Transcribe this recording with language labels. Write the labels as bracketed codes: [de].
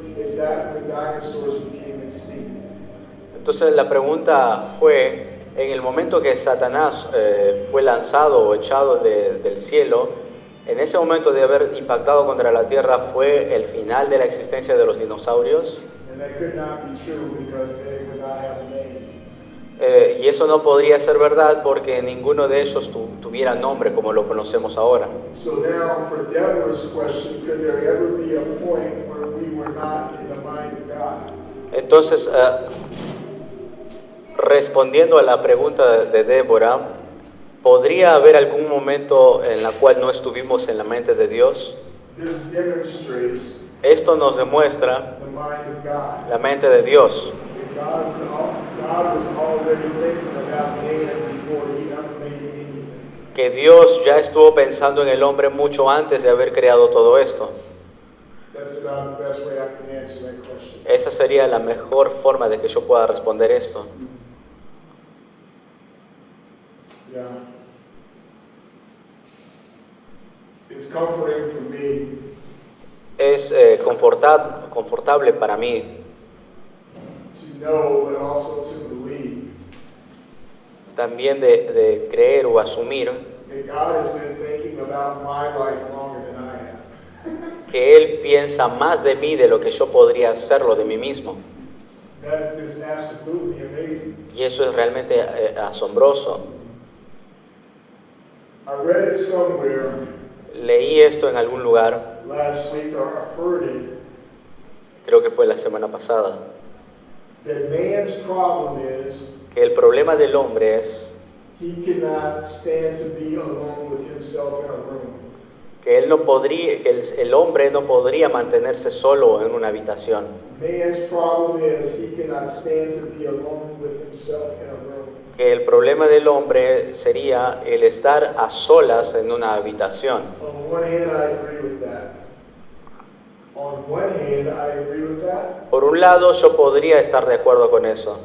[en] Is that when dinosaurs became extinct? [es] entonces la pregunta fue, en el momento que Satanás fue lanzado o echado del cielo, en ese momento de haber impactado contra la tierra, ¿fue el final de la existencia de los dinosaurios? [en] And that could not be true because they would not have a name. [es] Y eso no podría ser verdad porque ninguno de ellos tuviera nombre como lo conocemos ahora. [en] So now, for Deborah's question, could there ever be a point where we were not in the mind of God? [es] Entonces, respondiendo a la pregunta de Débora, ¿podría haber algún momento en la cual no estuvimos en la mente de Dios? [en] This demonstrates [es] Esto nos demuestra [en] the mind of God. [es] la mente de Dios, [en] That God was already thinking about man before he ever made anything. [es] que Dios ya estuvo pensando en el hombre mucho antes de haber creado todo esto. [en] That's about the best way I can answer that question. [es] Esa sería la mejor forma de que yo pueda responder esto. [en] Yeah. It's comforting for me [es] Es confortable para mí [en] to know, but also to believe [es] también de creer o asumir [en] that God has been thinking about my life longer than I have. [es] que Él piensa más de mí de lo que yo podría hacerlo de mí mismo. [en] That's just absolutely amazing. [es] Y eso es realmente asombroso. [en] I read it somewhere [es] Leí esto en algún lugar, [en] last week, or I heard it, [es] creo que fue la semana pasada, [en] that man's problem is [es] que el problema del hombre es [en] he cannot stand to be alone with himself in a room. [es] que él no podría, que el hombre no podría mantenerse solo en una habitación. [en] Man's problem is he cannot stand to be alone with himself in a room. [es] Que el problema del hombre sería el estar a solas en una habitación. [en] On one hand, I agree with that. On one hand, I agree with that. [es] Por un lado, yo podría estar de acuerdo con eso,